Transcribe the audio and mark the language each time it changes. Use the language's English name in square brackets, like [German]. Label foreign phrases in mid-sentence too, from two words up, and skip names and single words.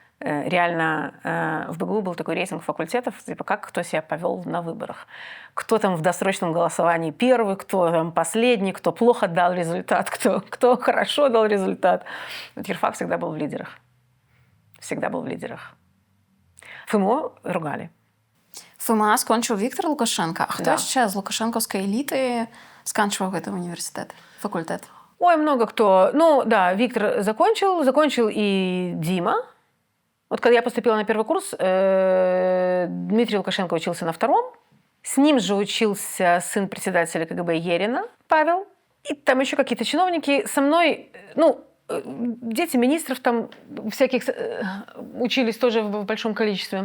[Russian] Реально в БГУ был такой рейтинг факультетов, типа как кто себя повел на выборах. Кто там в досрочном голосовании первый, кто там последний, кто плохо дал результат, кто хорошо дал результат. Вот юрфак всегда был в лидерах. Всегда был в лидерах. ФМО ругали. [Belarusian] ФМА скончыў Віктор Лукашенко. А хто Да. яшчэ з лукашэнкаўскай эліты сканчваў гэты універсітэт, факультэт? [Russian] Ой, много кто. Да, Виктор закончил и Дима. Вот когда я поступила на первый курс, Дмитрий Лукашенко учился на втором. С ним же учился сын председателя КГБ Ерина, Павел. И там еще какие-то чиновники. Со мной, дети министров там всяких учились тоже в большом количестве.